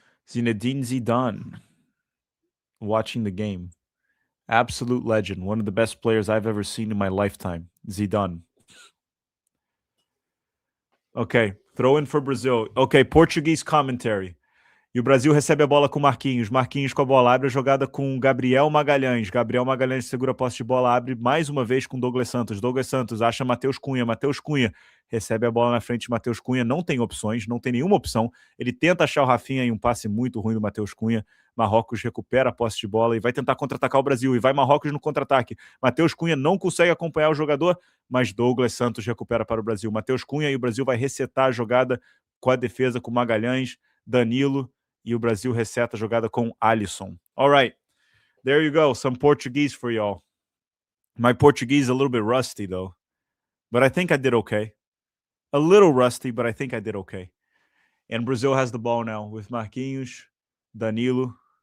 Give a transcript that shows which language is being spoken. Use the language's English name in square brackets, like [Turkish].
[English] Zinedine Zidane watching the game. Absolute legend. One of the best players I've ever seen in my lifetime. Zidane. Okay, throw in for Brazil. Okay, Portuguese commentary. [Portuguese] E o Brasil recebe a bola com o Marquinhos. Marquinhos com a bola. Abre a jogada com Gabriel Magalhães. Gabriel Magalhães segura a posse de bola. Abre mais uma vez com Douglas Santos. Douglas Santos acha Mateus Cunha. Mateus Cunha recebe a bola na frente de Mateus Cunha. Não tem opções, não tem nenhuma opção. Ele tenta achar o Rafinha em um passe muito ruim do Mateus Cunha. Marrocos recupera a posse de bola e vai tentar contra-atacar o Brasil. E vai Marrocos no contra-ataque. Mateus Cunha não consegue acompanhar o jogador, mas Douglas Santos recupera para o Brasil. Mateus Cunha e o Brasil vai resetar a jogada com a defesa com Magalhães, Danilo, e o Brasil reseta a jogada com Alisson. [English] All right, there you go. Some Portuguese for y'all. My Portuguese is a little bit rusty, though, but I think I did okay. A little rusty, but I think I did okay. And Brazil has the ball now with Marquinhos, Danilo.